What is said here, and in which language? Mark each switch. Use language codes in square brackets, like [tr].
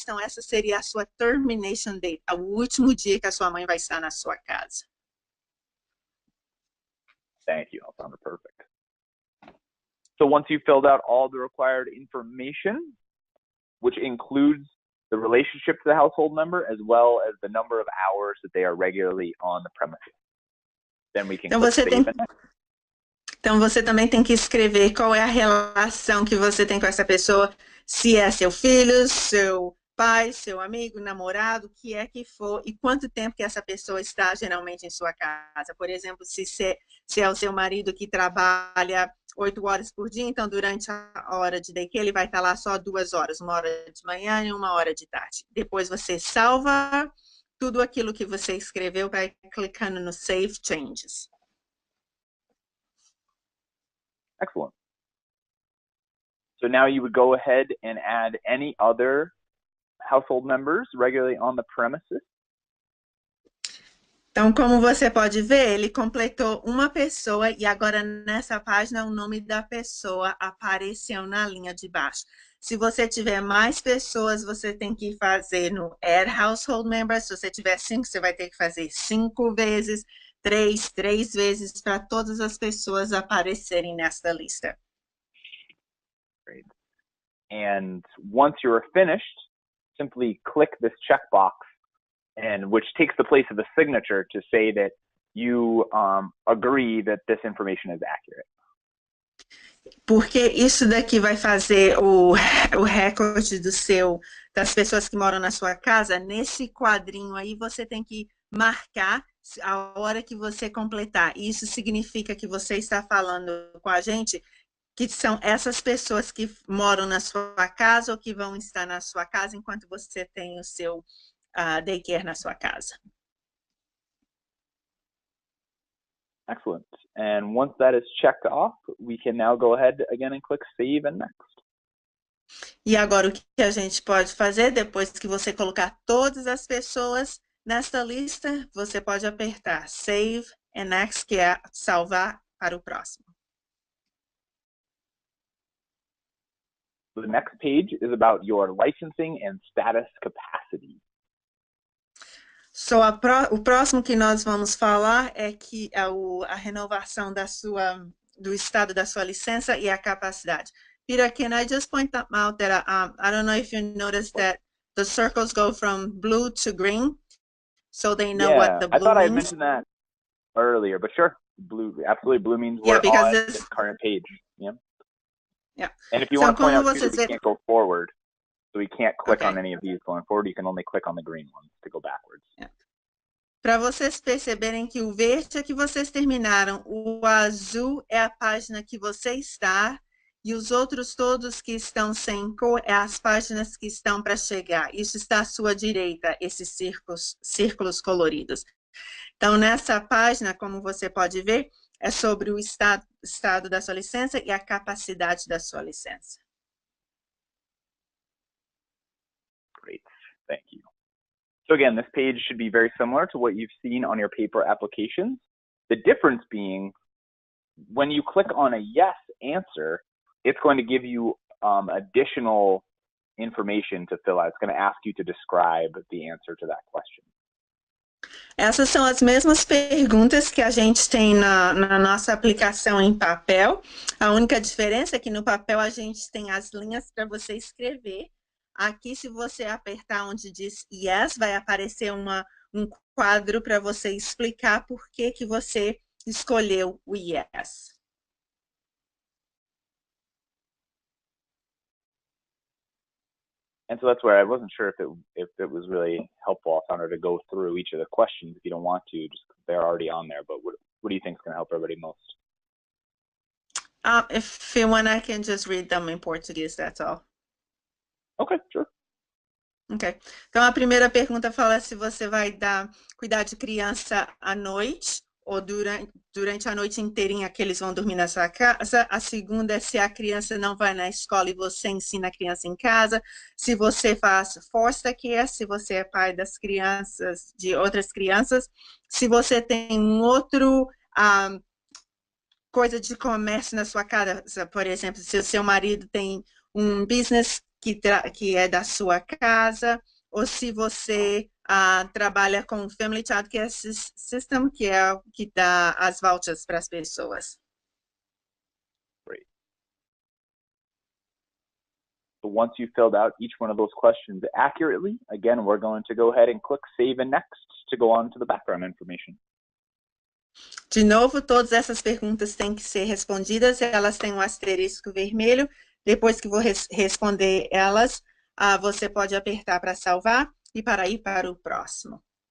[pt] Então, essa seria a sua [en] termination date, [pt] o último dia que a sua mãe vai estar na sua casa. [en] Thank you. That sounded perfect. So once you've filled out all the required information, which includes the relationship to the household member as well as the number of hours that they are regularly on the premises, then we can click save and next. [pt] Então, você também tem que escrever qual é a relação que você tem com essa pessoa, se é seu filho, seu pai, seu amigo, namorado, o que é que for, e quanto tempo que essa pessoa está geralmente em sua casa. Por exemplo, se é o seu marido que trabalha 8 horas por dia, então durante a hora de daycare ele vai estar lá só 2 horas, 1 hora de manhã e 1 hora de tarde. Depois você salva tudo aquilo que você escreveu, vai clicando no Save Changes. [en] Excellent. So now you would go ahead and add any other household members regularly on the premises. [pt] Então, como você pode ver, ele completou uma pessoa e agora nessa página o nome da pessoa apareceu na linha de baixo. Se você tiver mais pessoas, você tem que fazer no Add Household Members. Se você tiver 5, você vai ter que fazer 5 vezes, 3 vezes, para todas as pessoas aparecerem nesta lista. [en] Great. And once you're finished, simply click this checkbox, and which takes the place of a signature to say that you agree that this information is accurate. [pt] Porque isso daqui vai fazer o recorde das pessoas que moram na sua casa. Nesse quadrinho aí, você tem que marcar a hora que você completar. Isso significa que você está falando com a gente que são essas pessoas que moram na sua casa ou que vão estar na sua casa enquanto você tem o seu daycare na sua casa. [en] Excellent. And once that is checked off, we can now go ahead again and click Save and Next. [pt] E agora o que a gente pode fazer, depois que você colocar todas as pessoas nesta lista, você pode apertar Save and Next, que é salvar para o próximo. [en] The next page is about your licensing and status capacity. [pt] So, o próximo que nós vamos falar é que a renovação do estado da sua licença e a capacidade. [en] Peter, can I just point out that I don't know if you noticed that the circles go from blue to green, so they know what the blue means? I thought I mentioned that earlier, but sure, blue, absolutely, blue means we're on this current page. Yeah. And if you want to point out too, we can't go forward. So we can't click on any of these going forward. You can only click on the green ones to go backwards. Yeah. [pt] Para vocês perceberem que o verde é que vocês terminaram, o azul é a página que você está e os outros todos que estão sem cor é as páginas que estão para chegar. Isso está à sua direita, esses círculos coloridos. Então, nessa página, como você pode ver, é sobre o estado da sua licença e a capacidade da sua licença. [en] Great, thank you. So again, this page should be very similar to what you've seen on your paper applications. The difference being, when you click on a yes answer, it's going to give you additional information to fill out. It's going to ask you to describe the answer to that question. [pt] Essas são as mesmas perguntas que a gente tem na nossa aplicação em papel. A única diferença é que no papel a gente tem as linhas para você escrever. Aqui, se você apertar onde diz yes, vai aparecer um quadro para você explicar por que você escolheu o yes. [en] And so that's where I wasn't sure if it was really helpful, Alessandra, to go through each of the questions if you don't want to, just because they're already on there. But what do you think is going to help everybody most? If you want, I can just read them in Portuguese, that's all. Okay, sure. Ok. [pt] Então, a primeira pergunta fala se você vai cuidar de criança à noite ou durante a noite inteirinha que eles vão dormir na sua casa. A segunda é se a criança não vai na escola e você ensina a criança em casa. Se você faz foster care, se você é pai das crianças, de outras crianças. Se você tem outro coisa de comércio na sua casa, por exemplo, se o seu marido tem um business que é da sua casa, ou se você trabalha com o Family Child Care System, que é o que dá as vouchers para as pessoas. [en] Great. So once you've filled out each one of those questions accurately, again, we're going to go ahead and click Save and Next to go on to the background information. [pt] De novo, todas essas perguntas têm que ser respondidas, elas têm um asterisco vermelho. Depois que vou responder elas, você pode apertar para salvar e para ir para o próximo.